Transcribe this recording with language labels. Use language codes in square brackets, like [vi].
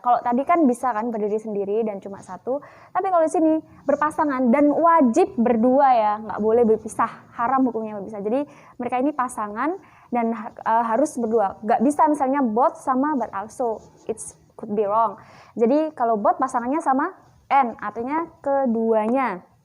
[id] Kalau tadi kan bisa kan berdiri sendiri dan cuma satu, tapi kalau di sini berpasangan dan wajib berdua ya, nggak boleh berpisah, haram hukumnya berpisah. Jadi mereka ini pasangan dan harus berdua. Nggak bisa misalnya [en] both [id] sama [en] but also, it could be wrong. [id] Jadi kalau both pasangannya sama and, artinya keduanya.